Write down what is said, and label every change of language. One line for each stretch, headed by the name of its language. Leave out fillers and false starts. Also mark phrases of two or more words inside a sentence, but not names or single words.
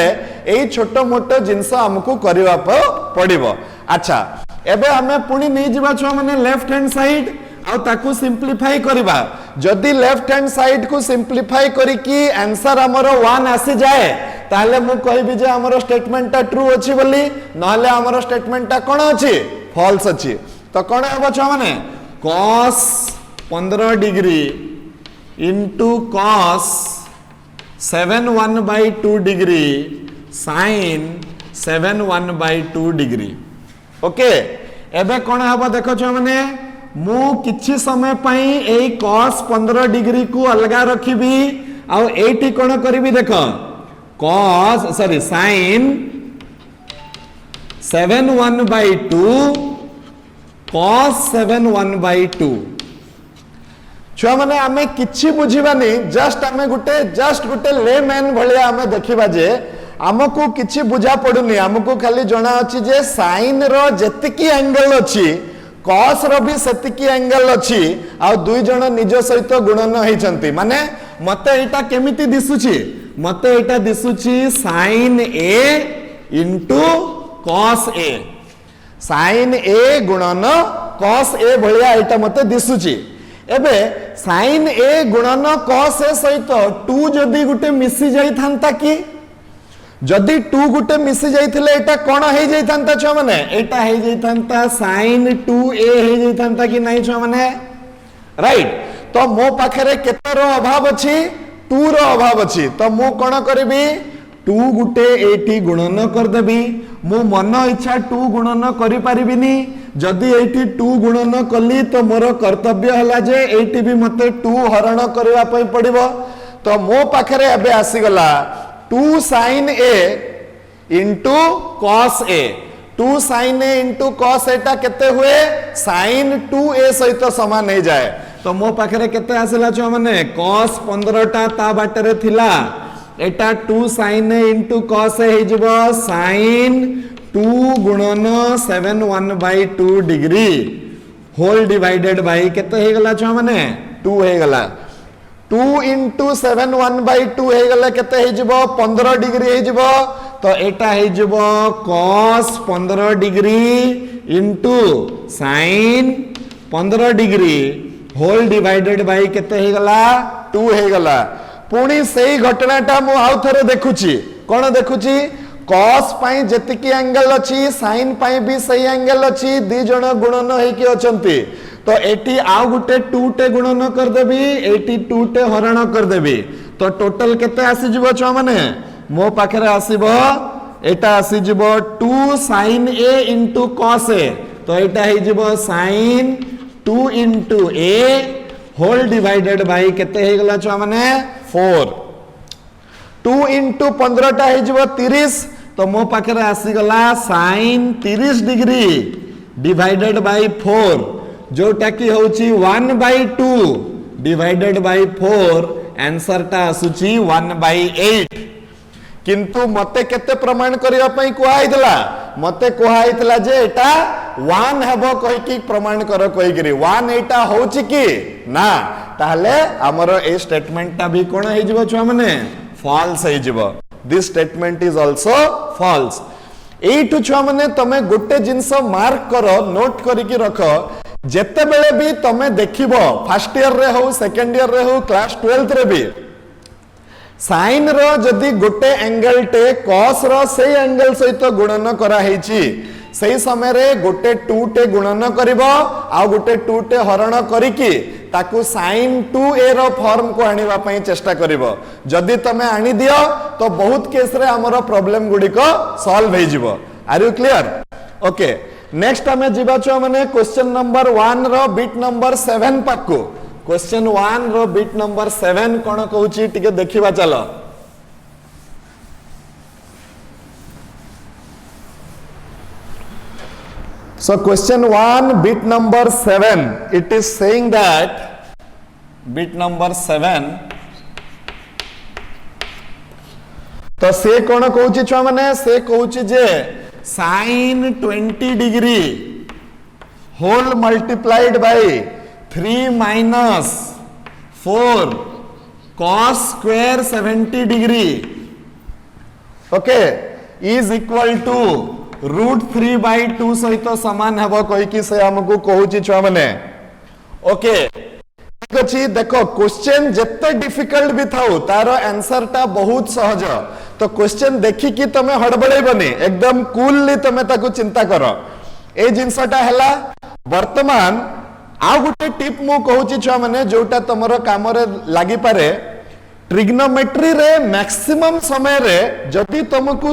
Odia: ଏଇ ଛୋଟ ମୋଟ ଜିନିଷ ଆମକୁ କରିବା ପଡ଼ିବ ଅଚ୍ଛା ଏବେ ଆମେ ପୁଣି ନେଇ ଯିବା ଛୁଆ ମାନେ
English: left hand side
Odia: ଆ ତାକୁ ସିମ୍ପ୍ଲିଫାଇ କରିବା ଯଦି
English: left hand side
Odia: କୁ ସିମ୍ପ୍ଲିଫାଇ କରି କି ଆନସର ଆମର 1 ଆସି ଯାଏ ତାହାଲେ ମୁଁ କହିବି ଯେ ଆମର ଷ୍ଟେଟମେଣ୍ଟ ଟା ଟ୍ରୁ ଅଛି ବୋଲି ନହେଲେ ଆମର ଷ୍ଟେଟମେଣ୍ଟ ଟା କଣ ଅଛି ଫଲ୍ସ ଅଛି ତ କଣ ହେବ ଛୁଆ ମାନେ
English: cos 15 degree into cos 7/1/2 degree sin 7/1/2 degree okay
Odia: ଏବେ କଣ ହବ ଦେଖ ଛ ମାନେ ମୁଁ କିଛି ସମୟ ପାଇଁ ଏଇ
English: cos 15 degree
Odia: କୁ ଅଲଗା ରଖିବି ଆ ଏଠି କଣ କରିବି ଦେଖ
English: cos sorry sin
Odia: 7/1/2 cos 7/1/2 ଛୁଆ ମାନେ ଆମେ କିଛି ବୁଝିବାନି ଜଷ୍ଟ ଗୋଟେ ଲେମ୍ୟାନ ଭଳିଆ ଆମେ ଦେଖିବା ଯେ ଆମକୁ କିଛି ବୁଝା ପଡ଼ୁନି ଆମକୁ ଖାଲି ଜଣା ଅଛି ଯେ ସାଇନ ର ଯେତିକି ଆଙ୍ଗଲ ଅଛି cos ର ବି ସେତିକି ଆଙ୍ଗଲ ଅଛି ଆ ଦୁଇ ଜଣ ନିଜ ସହିତ ଗୁଣନ ହେଉଛନ୍ତି ମାନେ ମତେ ଏଟା କେମିତି ଦିଶୁଛି ମତେ ଏଟା ଦିଶୁଛି
English: sin a into cos a sin a
Odia: ଗୁଣନ cos a ଭଳିଆ ଏଟା ମତେ ଦିଶୁଛି ଏବେ sin a ଗୁଣନ cos a ସହିତ 2 ଯଦି ଗୋଟେ ମିଶି ଯାଇଥାନ୍ତା କି ଯଦି 2 ଗୋଟେ ମିଶି ଯାଇଥିଲେ ଏଟା କଣ ହେଇ ଯାଇଥାନ୍ତା ଛ ମାନେ ଏଟା ହେଇ ଯାଇଥାନ୍ତା sin 2a ହେଇ ଯାଇଥାନ୍ତା କି ନାହିଁ ଛ ମାନେ ରାଇଟ ତ ମୋ ପାଖରେ କେତେ ର ଅଭାବ ଅଛି 2 ର ଅଭାବ ଅଛି ତ ମୁଁ କଣ କରିବି 2 ଗୋଟେ ଏଠି ଗୁଣନ କରିଦେବି ମୋ ମନ ଇଚ୍ଛା 2 ଗୁଣନ କରି ପାରିବିନି ଯଦି ଏଠି 2 ଗୁଣନ କଲି ତ ମୋର କର୍ତ୍ତବ୍ୟ ହେଲା ଯେ ଏଠି ବି ମତେ 2 ହରଣ କରିବା ପାଇଁ ପଡ଼ିବ ତ ମୋ ପାଖରେ ଏବେ ଆସି ଗଲା
English: 2 sin a into cos a 2 sin a into cos a
Odia: ଟା କେତେ ହୁଏ sin 2a ସହିତ ସମାନ ହେଇ ଯାଏ ତ ମୋ ପାଖରେ କେତେ ଆସିଲା ଛ ମାନେ cos 15 ଟା ତ ବାଟରେ ଥିଲା ଏଟା
English: 2 sin a into cos a
Odia: ହେଇ ଯିବ sin 2 ଗୁଣନ
English: 7/1/2 degree whole divided by
Odia: କେତେ ହେଇ ଗଲା ଛ ମାନେ 2 ହେଇ ଗଲା 2 into 7/1/2 ହେଇ ଗଲେ କେତେ ହେଇ ଯିବ 15 ଡିଗ୍ରୀ ହେଇ ଯିବ ତ ଏଟା ହେଇ ଯିବ cos
English: 15 degree into sin 15 degree whole divided by
Odia: କେତେ ହେଇ ଗଲା 2 ହେଇ ଗଲା ପୁଣି ସେହି ଘଟଣାଟା ମୁଁ ଆଉ ଥରେ ଦେଖୁଛି କଣ ଦେଖୁଛି cos ପାଇଁ ଯେତିକି ଆଙ୍ଗଲ ଅଛି sin ପାଇଁ ବି ସେହି ଆଙ୍ଗଲ ଅଛି ଦୁଇ ଜଣ ଗୁଣନ ହେଇ କି ଅଛନ୍ତି ତ ଏଠି ଆଉ ଗୋଟେ 2 ଟା ଗୁଣନ କରିଦେବି ଏଠି 2 ଟା ହରଣ କରିଦେବି ତ ଟୋଟାଲ କେତେ ଆସି ଯିବ ଛ ମାନେ ମୋ ପାଖରେ ଆସିବ ଏଟା ଆସି ଯିବ छ माने मो पाखरे आसीबो एटा आसी जिवो
English: 2 sin a into cos a
Odia: ତ ଏଟା ହେଇ ଯିବ
English: sin 2 into a whole divided by
Odia: କେତେ ହେଇ ଗଲା ଛ ମାନେ 4 2 into 15 ଟା ହେଇ ଯିବ 30 ତ ମୋ ପାଖରେ ଆସି ଗଲା
English: sin 30 degree divided by 4
Odia: ଯେଉଁଟା କି ହଉଛି 1/2
English: divided by 4
Odia: ଆନସର ଟା ଆସୁଛି 1/8 କିନ୍ତୁ ମତେ କେତେ ପ୍ରମାଣ କରିବା ପାଇଁ କୁହା ହେଇଥିଲା ମତେ କୁହା ହେଇଥିଲା ଯେ ଏଟା 1 ହେବ କହି କି ପ୍ରମାଣ କର କହି କି 1 ଏଟା ହଉଛି କି ନା ତାହାଲେ ଆମର ଏ ଷ୍ଟେଟମେଣ୍ଟ ଟା ବି କଣ ହେଇ ଯିବ ଛୁଆ ମାନେ ଫଲ୍ସ ହେଇ ଯିବ छुआ माने फॉल्स हे जिवो
English: this statement is also false
Odia: ଏଇଟୁ ଛୁଆ ମାନେ ତମେ ଗୋଟେ ଜିନିଷ ମାର୍କ କର ନୋଟ କରି କି ରଖ ଯେତେ ବେଳେ ବି ତମେ ଦେଖିବ
English: first year
Odia: ରେ ହଉ
English: second year
Odia: ରେ ହଉ
English: class 12th
Odia: ରେ ବି ସାଇନ ର ଯଦି ଗୋଟେ ଆଙ୍ଗଲ ଟେ କସ ର ସେ ଆଙ୍ଗଲ ସହିତ ଗୁଣନ କରା ହେଉଛି ସେହି ସମୟ ରେ ଗୋଟେ 2 ଟା ଗୁଣନ କରିବ ଆ ଗୋଟେ 2 ଟା ହରଣ କରି କି ତାକୁ sin 2a ର ଫର୍ମ କୁ ଆଣିବା ପାଇଁ ଚେଷ୍ଟା କରିବ ଯଦି ତମେ ଆଣି ଦିଅ ତ ବହୁତ କେସ ରେ ଆମର ପ୍ରବ୍ଲେମ ଗୁଡ଼ିକୁ ସଲଭ ହେଇ ଯିବ
English: are you clear okay next
Odia: ଆମେ ଯିବା ଛ ମାନେ
English: question number 1
Odia: ର
English: bit number 7
Odia: ପାଖକୁ କ୍ୱେଶ୍ଚନ 1 ର
English: bit number 7
Odia: କଣ କହୁଛି ଟିକେ ଦେଖିବା ଚାଲ
English: so question 1 bit number 7 it is saying that bit number 7
Odia: ତ ସେ କଣ କହୁଛି ଛ ମାନେ ସେ କହୁଛି ଯେ
English: sin 20 degree whole multiplied by 3 minus 4 cos square 70 degree okay is equal to √3/2
Odia: ସହିତ ସମାନ ହେବ କହି କି ସେ ଆମକୁ କହୁଛି ଛୁଆ ମାନେ ଓକେ ଠିକ ଅଛି ଦେଖ କ୍ୱେଶ୍ଚନ ଯେତେ ଡିଫିକଲ୍ଟ ବି ଥାଉ ତାର ଆନସର ଟା ବହୁତ ସହଜ ତ କ୍ୱେଶ୍ଚନ ଦେଖି କି ତମେ ହଡ଼ବଡ଼େଇବନି ଏକଦମ କୁଲଲି ତମେ ତାକୁ ଚିନ୍ତା କର ଏ ଜିନିଷଟା ହେଲା ବର୍ତ୍ତମାନ ଆ ଗୋଟେ ଟିପ ମୁଁ କହୁଛି ଛୁଆ ମାନେ ଯେଉଁଟା ତମର କାମ ରେ ଲାଗି ପାରେ ଟ୍ରିଗ୍ନୋମେଟ୍ରି ରେ ମାକ୍ସିମମ ସମୟ ରେ ଯଦି ତୁମକୁ